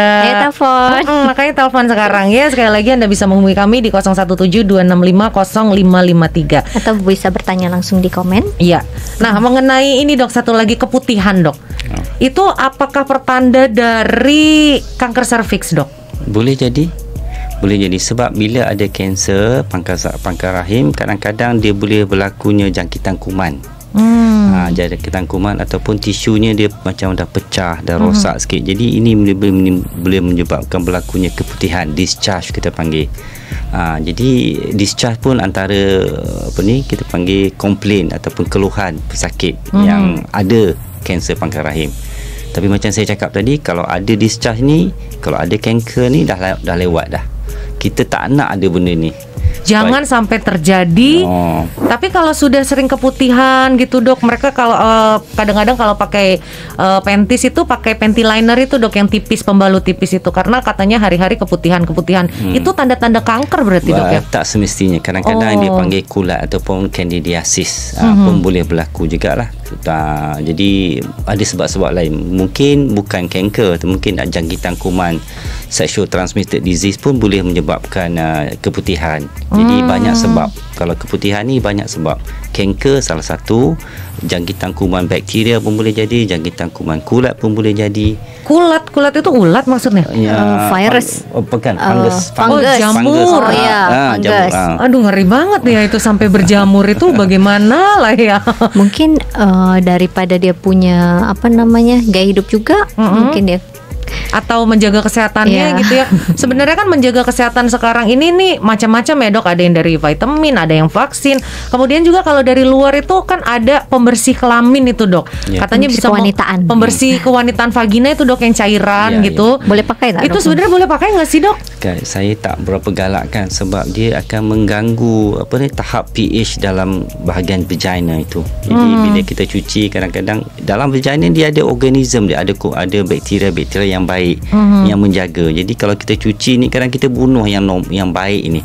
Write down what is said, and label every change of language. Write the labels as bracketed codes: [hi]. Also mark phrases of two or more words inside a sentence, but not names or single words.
[id] telepon. Makanya telepon sekarang ya. Sekali lagi Anda bisa menghubungi kami di 0172650553 atau bisa bertanya langsung di komen. Iya. Nah, mengenai ini Dok, satu lagi keputihan Dok. Itu apakah pertanda dari kanker serviks Dok? [ms] Boleh jadi sebab bila ada kanser pangkal rahim, kadang-kadang dia boleh berlakunya jangkitan kuman. Jangkitan kuman ataupun tisunya dia macam dah pecah, dah rosak sikit. Jadi ini boleh menyebabkan berlakunya keputihan, discharge kita panggil. Jadi discharge pun antara kita panggil komplain ataupun keluhan pesakit yang ada kanser pangkal rahim. Tapi macam saya cakap tadi, kalau ada discharge ni, kalau ada kanker ni dah lewat dah. Kita tak nak ada benda ni. Jangan sampai terjadi. [id] Tapi kalau sudah sering keputihan gitu Dok, mereka kalau kadang-kadang kalau pakai panties itu pakai [en] panty liner [id] itu Dok, yang tipis, pembalut tipis itu, karena katanya hari-hari keputihan. Itu tanda-tanda kanker berarti Dok ya? Tak semestinya. [ms] Kadang-kadang dia panggil kulat ataupun candidiasis pun boleh berlaku jugalah. Jadi ada sebab-sebab lain. Mungkin bukan kanker, mungkin jangkitan kuman, [en] sexual transmitted disease [ms] pun boleh menyebabkan keputihan. Jadi banyak sebab. Kalau keputihan ni banyak sebab. Kanker salah satu, jangkitan kuman bakteria pun boleh jadi, jangkitan kuman kulat pun boleh jadi. [id] Kulat itu ulat maksudnya? Virus. Bukan, fungus. Jamur. Oh ya, fungus. Aduh, ngeri banget ya itu sampai berjamur itu bagaimana lah ya. Mungkin daripada dia punya gaya hidup juga, mungkin dia atau menjaga kesehatannya gitu ya. Sebenarnya kan menjaga kesehatan sekarang ini nih macam-macam ya dok. Ada yang dari vitamin, ada yang vaksin. Kemudian juga kalau dari luar itu kan ada pembersih kelamin itu dok. Katanya bisa kewanitaan. Pembersih kewanitaan vagina itu dok, yang cairan gitu. [ms] Boleh pakai tak? [id] Itu sebenarnya boleh pakai nggak sih dok? [ms] Saya tak berapa galakkan sebab dia akan mengganggu tahap pH dalam bahagian vagina itu. Jadi bila kita cuci, kadang-kadang dalam vagina dia ada organism, dia ada bakteria-bakteria yang baik yang menjaga. Jadi kalau kita cuci ni, kadang kita bunuh yang baik ini.